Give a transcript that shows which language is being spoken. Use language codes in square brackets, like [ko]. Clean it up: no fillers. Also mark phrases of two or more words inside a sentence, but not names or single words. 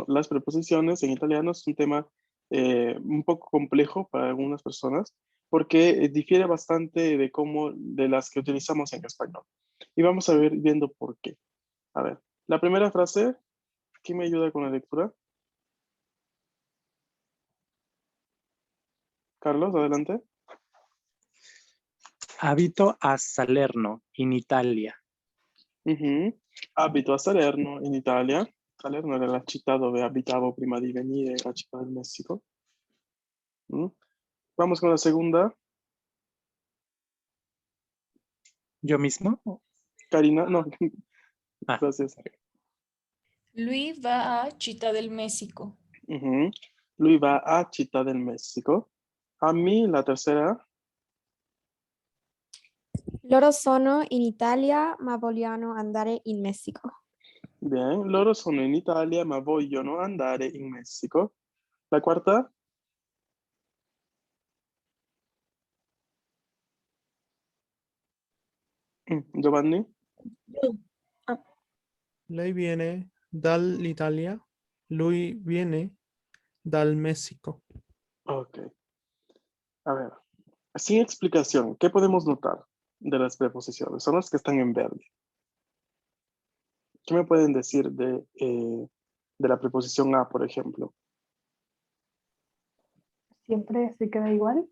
[es] Las preposiciones en italiano es un tema un poco complejo para algunas personas porque difiere bastante de las que utilizamos en español. Y vamos a ver viendo por qué. A ver, la primera frase, ¿quién me ayuda con la lectura? Carlos, adelante. [it] Abito a Salerno, in Italia. Abito a Salerno, in Italia. Salerno era la città dove abitavo prima di venire a Città del Messico. [es] Mm. Vamos con la segunda. ¿Yo mismo? Karina, no. Ah. Gracias. [it] Luis va a Città del México. Ujú. Lui va a Città del Messico. [es] A mí, la tercera. [it] Loro sono in Italia, ma vogliono andare in Messico. Bien, loro sono in Italia ma vogliono andare in Messico. La quarta. Giovanni. Lei viene dall'Italia. Lui viene dal México. [es] Ok. A ver, sin explicación, ¿qué podemos notar de las preposiciones? Son las que están en verde. ¿Qué me pueden decir de la preposición a, por ejemplo? Siempre se queda igual.